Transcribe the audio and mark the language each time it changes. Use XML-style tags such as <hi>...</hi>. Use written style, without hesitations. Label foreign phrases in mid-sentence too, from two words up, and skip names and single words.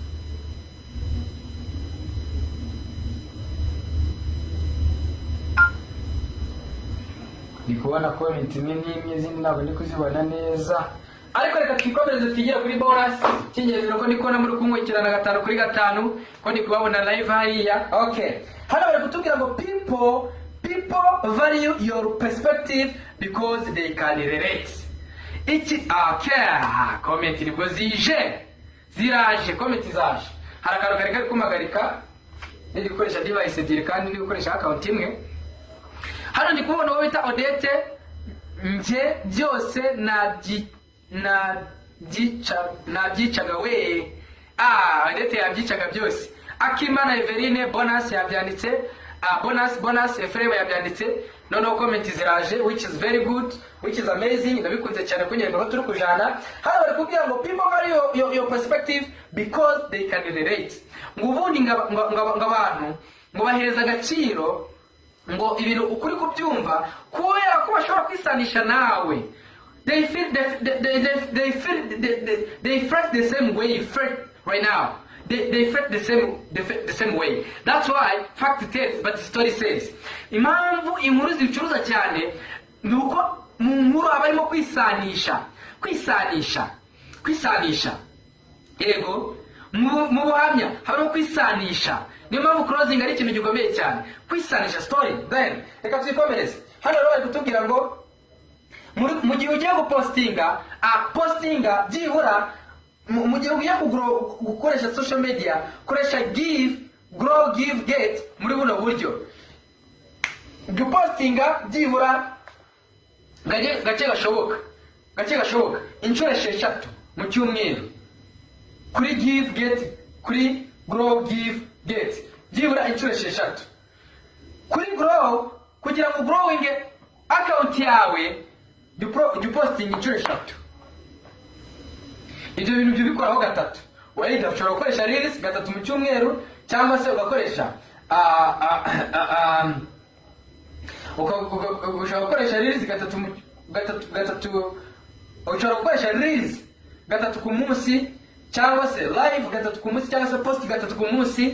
<rw>Ndi kubona comment imwe izindi ntabwo ndi kuzibona neza. Ariko reka twikomereze tugire kuri bonus. Cyingenzi nuko ndi kubona muri kumwikirana 5 kuri 5 ko ndi kubabona live hariya.</rw> <en>Okay.</en> <rw>Hano bari kutubwira ngo</rw> <en>people value your perspective because they can relate.</en> <rw>Comment nibwo ziraje comment zaje. Hari akantu kari kumagarika ndi gukoresha device ebyiri kandi ndi gukoresha account imwe. Hano ndi kubona wowe bita Odette nje byose nabyicaga we. Odette yabyicaga byose. Akimana Everine bonus yabyanditse. Bonus Efrema yabyanditse. No comment ziraje,</rw> <en>which is very good, which is amazing.</en> <rw>Ndabikunze cyane kunyere ngo turi kujana. Hano bari kubwira ngo</rw> <en>people value your perspective because they can relate.</en> <rw>Ngubundi ngabantu ngo bahereza agaciro ngo ibintu ukuri kubyumva kubera ko bashobora kwisanisha nawe.</rw> <en>They feel the same way you feel right now. They felt the same way. That's why fact tells but the story says.</en> <rw>Impamvu inkuru zicuruza cyane nuko mu nkuru abarimo kwisanisha. Yego mu buhamya harimo kwisanisha. Niyo mpamvu closing ari ikintu gikomeye cyane. Kwisanisha story. Then reka twikomereze. Hano rero bari kutubwira ngo mu gihe ugiye postinga byihura mu gihe ugiye gukoresha</rw> <en>social media,</en> <rw>koresha</rw> <en>give, grow, give, get</en> <rw>muri buno buryo. Gupostinga byihura gace gashoboka inshuro 6 mu cyumweru. Kuri</rw> <en>give, get,</en> <rw>kuri</rw> <en>grow, give, get</en> <rw>byihura inshuro 6. Kuri grow kugira ngo</rw> <en>growing account</en> <rw>yawe dupostinga inshuro 3. Ibyo bintu byo bikoraho 3. Wenda ushobora gukoresha reels 3 mu cyumweru cyangwa se ugakoresha ushobora gukoresha reels 3 ushobora gukoresha reels 3 ku munsi cyangwa se live 3 ku munsi cyangwa se post 3 ku munsi.</rw>